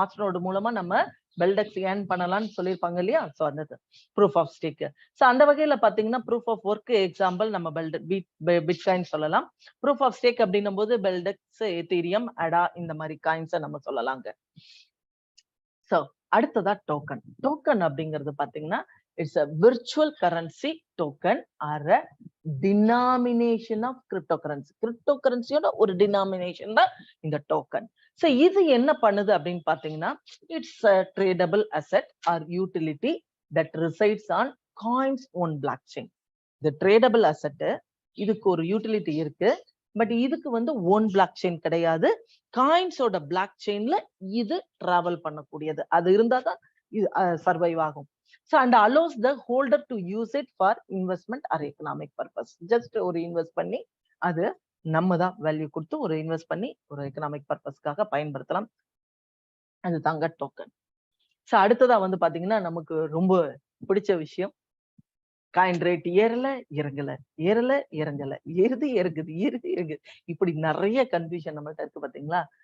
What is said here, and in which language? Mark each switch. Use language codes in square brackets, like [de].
[ta] Master node மூலமா நம்ம பெல்டெக்ஸ் earn பண்ணலாம்னு சொல்லியிருப்பாங்க இல்லையா? சோ அந்த ப்ரூஃப் ஆஃப் ஸ்டேக். சோ அந்த வகையில பாத்தீங்கன்னா ப்ரூஃப் ஆஃப் ஒர்க் எக்ஸாம்பிள் நம்ம பிட்காயின் சொல்லலாம். ப்ரூஃப் ஆஃப் ஸ்டேக் அப்படின்னும் போது பெல்டெக்ஸ், எதீரியம், அடா இந்த மாதிரி காயின்ஸை நம்ம சொல்லலாங்க. சோ அடுத்ததா டோக்கன். டோக்கன் அப்படிங்கிறது பாத்தீங்கன்னா [en] It's a virtual currency token or a denomination of cryptocurrency. [ta] கிரிப்டோகரன்சியோட ஒரு டினாமினேஷன் தான் இந்த டோக்கன். சோ இது என்ன பண்ணுது அப்படின்னு பாத்தீங்கன்னா, [en] It's a tradable asset or utility that resides on coins on blockchain. [ta] இந்த tradable asset இதுக்கு ஒரு யூட்டிலிட்டி இருக்கு, பட் இதுக்கு வந்து ஓன் பிளாக் செயின் கிடையாது. காயின்ஸோட பிளாக் செயின்ல இது டிராவல் பண்ணக்கூடியது. அது இருந்தா தான் இது சர்வைவ் ஆகும். [en] So and allows the holder to use it for investment or economic purpose. [ta] Just ஒரு இன்வெஸ்ட் பண்ணி அது நம்ம தான் வேல்யூ கொடுத்து ஒரு இன்வெஸ்ட் பண்ணி ஒரு எக்கனாமிக் பர்பஸ்க்காக பயன்படுத்தலாம். அது தாங்க டோக்கன். சோ அடுத்ததா வந்து பாத்தீங்கன்னா நமக்கு ரொம்ப பிடிச்ச விஷயம், காயின் ரேட் ஏறல இறங்கல, ஏறல இறங்கல, ஏறுது இறங்குது, ஏறுது இறங்குது, இப்படி நிறைய கன்ஃபியூஷன் நம்மள்ட்ட இருக்கு பாத்தீங்களா?